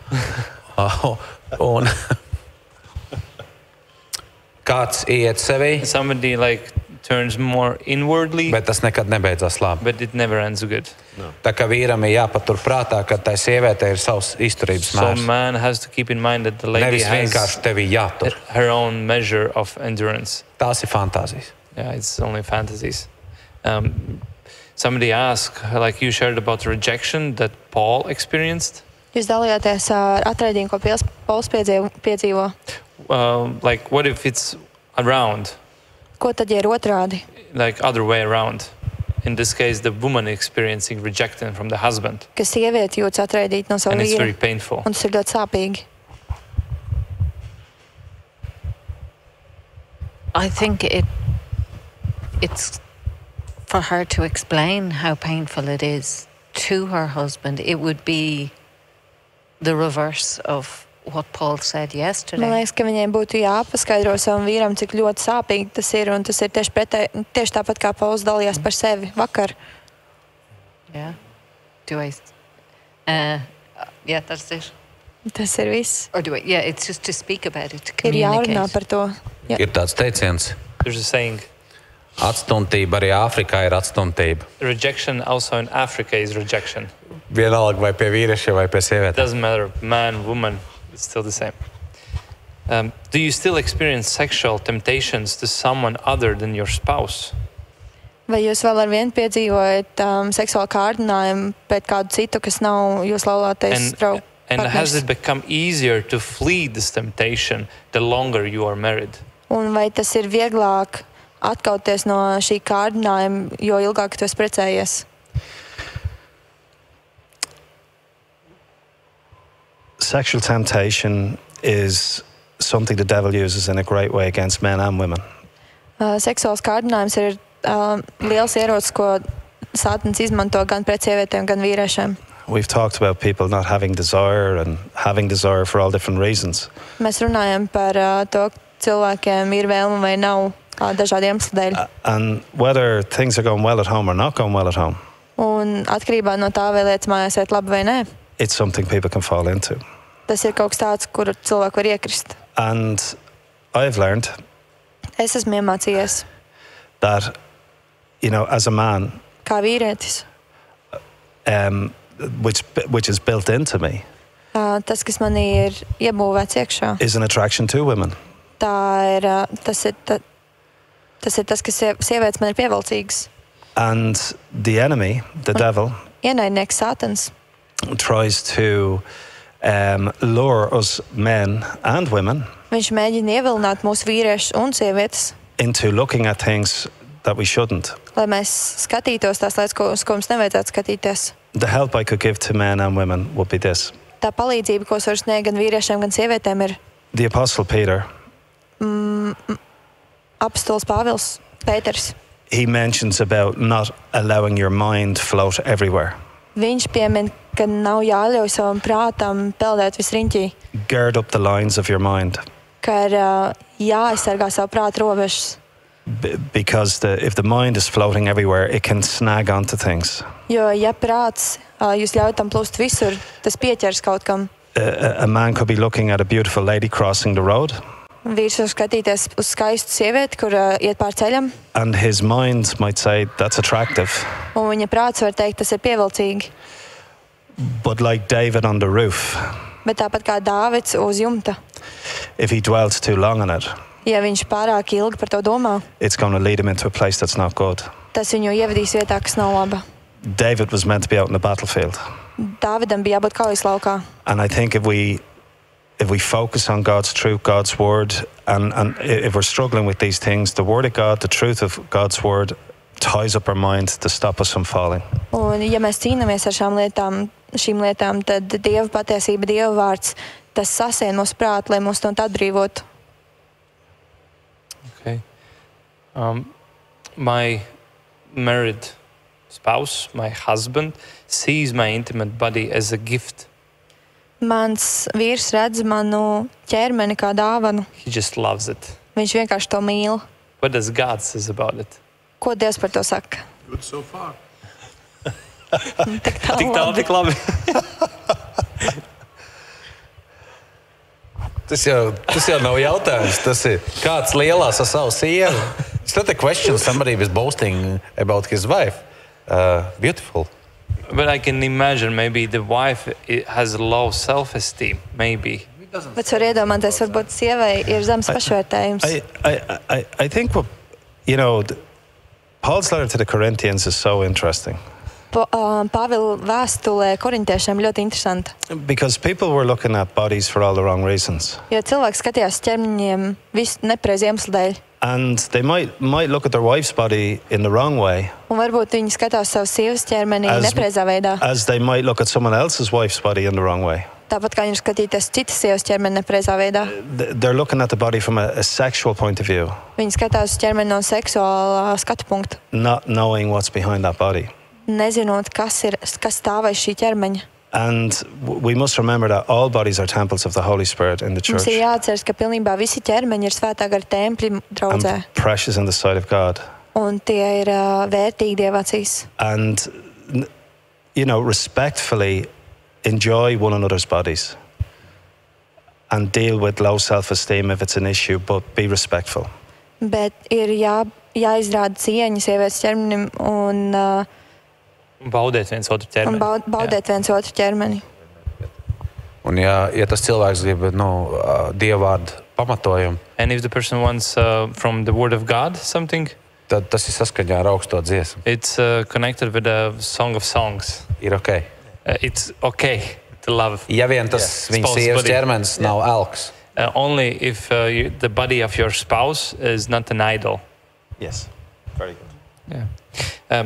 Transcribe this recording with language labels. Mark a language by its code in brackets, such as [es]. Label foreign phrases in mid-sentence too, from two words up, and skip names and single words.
[lv] Un kāds iet sevī, [en] Somebody turns more inwardly, [lv] bet tas nekad nebeidzās labi. [en] but it never ends good. [lv] Tā kā vīram ir jāpatur prātā, ka tai sievietei ir savs izturības [en] So [lv] mērs. [en] man has to keep in mind that the lady [lv] Nevis [en] has [lv] vienkārši tevi jātur. [en] her own measure of endurance. [lv] Tās ir fantāzijas. [en] Yeah, it's only fantasies. Somebody asked, like you shared about the rejection that Paul experienced. [lv] Jūs dalījāties ar atraidījumu, ko Pauls piedzīvo. [en] What if it's around, [lv] Ko tad, ja ir otrādi? [en] like other way around? In this case, the woman experiencing rejection from the husband, [lv] Ka sieviete jūtas atraidīta no sava [en] and it's very [lv] vīra, [en] painful. [lv] un tas ir ļoti sāpīgi. [en] I think it's for her to explain how painful it is to her husband. It would be the reverse of what Paul said yesterday. [lv] Man liekas, ka viņai būtu jāpaskaidro savam vīram, cik ļoti sāpīgi tas ir, un tas ir tieši tāpat, kā Pauls dalījās par sevi vakar. [en] Yeah. Do I? Yeah, that's it. [lv] Tas ir viss. [en] Or do it? Yeah, it's just to speak about it, to [lv] Ir jārunā [en] communicate. [lv] par to. Jā. Ir tāds teiciens, [en] There's a saying, [lv] atstumtība arī Āfrikā ir atstumtība. [en] rejection also in Africa is rejection. [lv] Vienalga vai pie vīrieša vai pie [en] It [lv] sievietēm. [en] doesn't matter, man, woman, it's still the same. Do you still experience sexual temptations to someone other than your spouse? [lv] Vai jūs vēl ar vienu piedzīvojat seksuālu kārdinājumu pret kādu citu, kas nav jūs laulātais draugs? [en] And has it become easier to flee this temptation the longer you are married? [lv] Un vai tas ir vieglāk atkauties no šī kārdinājuma, jo ilgāk tu esi precējies? [en] Sexual temptation is something the devil uses in a great way against men and women. [lv] Seksuāls kārdinājums ir liels ierocis, ko Sātans izmanto gan pret sievietēm, gan vīriešiem. [en] We've talked about people not having desire and having desire for all different reasons. [lv] Mēs runājam par to, ka cilvēkiem ir vēlme vai nav dažādu iemeslu dēļ. [en] And whether things are going well at home or not going well at home, [lv] Un atkarībā no tā, vai lietas mājās iet labi vai nē, [en] it's something people can fall into. [lv] tas ir kaut kas tāds, kur cilvēki var iekrist. [en] And I've learned [lv] Es esmu iemācījies, [en] that, you know, as a man, [lv] kā vīrietis, [en] which is built into me, [lv] tas, kas manī ir iebūvēts iekšā, [en] is an attraction to women. [lv] tas ir tas, kas sievietes man ir pievilcīgas. [en] And the enemy, the devil, [lv] Ienaidnieks Sātans [en] tries to lure us men and women [lv] viņš mēģina ievilināt mūsu vīriešus un sievietes, [en] into looking at things that we shouldn't. [lv] lai mēs skatītos tās lietas, uz ko mums nevajadzētu skatīties. [en] The help I could give to men and women would be this. [lv] Tā palīdzība, ko es varu sniegt gan vīriešiem, gan sievietēm, ir [en] The Apostle Peter, [lv] apostols Pāvils, Pēters. [en] he mentions about not allowing your mind float everywhere. [lv] Viņš piemin, ka nav jāļauj savam prātam peldēt visriņķī, [en] Gird up the lines of your mind. [lv] ka ir jāaizsargā savu prātu robežas. [en] Because if the mind is floating everywhere, it can snag onto things. [lv] Jo, ja prāts jūs ļaujat tam plūst visur, tas pieķers kaut kam. [en] A man could be looking at a beautiful lady crossing the road, [lv] Vīrs var skatīties uz skaistu sievieti, kur iet pār ceļam, [en] and his mind might say, that's attractive. [lv] un viņa prāts var teikt, tas ir pievilcīgi. [en] But like David on the roof, [lv] Bet tāpat kā Dāvids uz jumta, [en] if he dwells too long on it, [lv] ja viņš pārāk ilgi par to domā, [en] it's going to lead him into a place that's not good. [lv] tas viņu ievedīs vietā, kas nav laba. [en] David was meant to be out in the battlefield. [lv] Dāvidam bija jābūt kaujas laukā. [en] And I think if we focus on God's truth, God's word, and if we're struggling with these things, the word of God, the truth of God's word ties up our mind to stop us from falling. [lv] Un, ja mēs cīnāmies ar šīm lietām, tad Dieva patiesība, Dieva vārds, tas sasien mūsu prātu, lai mūs no tā atbrīvotu. [en] Okay. My married spouse, my husband, sees my intimate body as a gift. [lv] Mans vīrs redz manu ķermeni kā dāvanu. [en] He just loves it. [lv] Viņš vienkārši to mīl. [en] What does God say about it? [lv] Ko Dievs par to saka? [en] Good so far. [lv] Tik Tik tālu, tik labi. Tas jau nav jautājums. Tas ir kāds lielās ar savu sievu. [en] It's not a question somebody was boasting about his wife. Beautiful. But I can imagine maybe the wife has low self-esteem, maybe. [lv] Bet var iedomāties, varbūt sievai ir zems pašvērtējums. [en] I think what, you know, Paul's letter to the Corinthians is so interesting. [lv] Pāvila vēstulē korintiešiem ļoti interesanta. [en] Because people were looking at bodies for all the wrong reasons. [lv] Jo cilvēki skatījās ķermeņiem visu nepareizu iemeslu dēļ. [en] And they might look at their wife's body in the wrong way, [lv] Un varbūt viņi skatās savu sievas ķermeni nepareizā veidā. [en] as they might look at someone else's wife's body in the wrong way. [lv] Tāpat kā viņi skatīties citas sievas ķermeni nepareizā veidā. [en] They're looking at the body from a sexual point of view, [lv] Viņi skatās uz ķermeni no seksuālā skatu punkta, [en] not knowing what's behind that body. [lv] nezinot, kas stāv aiz šī ķermeņa. [en] And we must remember that all bodies are temples of the Holy Spirit in the church [lv] Mums ir jāatceras, ka pilnībā visi ķermeņi ir svētā gara tempļi draudzē. [en] and precious in the sight of God. [lv] Un tie ir vērtīgi Dieva acīs. [en] And, you know, respectfully enjoy one another's bodies. and deal with low self-esteem if it's an issue, but be respectful. [lv] Bet ir jāizrāda cieņa sievietes ķermenim un Baudēt viens otru ķermeni. baudēt viens otru ķermeni. Un ja tas cilvēks grib dievvvārdu pamatojumu, [en] And if the person wants from the word of God something, [lv] tad tas ir saskaņā ar augsto dziesmu. [en] it's connected with the Song of Songs. [lv] Ir ok. [en] It's okay to love. [lv] Ja vien tas viņas [en] Spouse [lv] sievas [en] body. [lv] ķermenis nav elks. [en] Only if the body of your spouse is not an idol. Yes. Very good. Yeah.